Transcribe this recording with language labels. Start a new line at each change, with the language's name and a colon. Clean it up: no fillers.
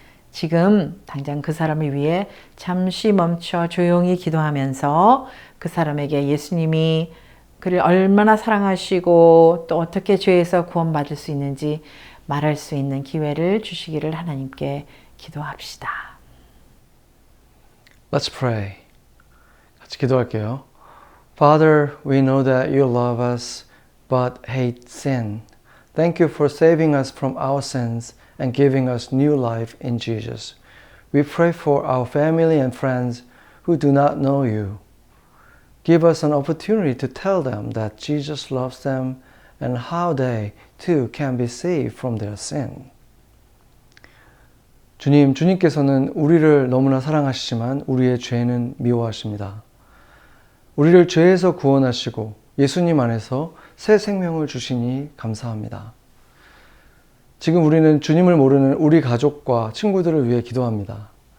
Korean: 지금 당장 그 사람을 위해 잠시 멈춰 조용히 기도하면서 그 사람에게 예수님이 그를 얼마나 사랑하시고 또 어떻게 죄에서 구원받을 수 있는지 말할 수 있는 기회를 주시기를 하나님께 기도합시다.
English: Let's pray.
Korean: 같이 기도할게요.
English: Father, we know that you love us but hate sin. Thank you for saving us from our sins and giving us new life in Jesus. We pray for our family and friends who do not know you. Give us an opportunity to tell them that Jesus loves them and how they too can be saved from their sin.
Korean: 주님께서는 우리를 너무나 사랑하시지만 우리의 죄는 미워하십니다. 우리를 죄에서 구원하시고 예수님 안에서 새 생명을 주시니 감사합니다. 지금 우리는 주님을 모르는 우리 가족과 친구들을 위해 기도합니다.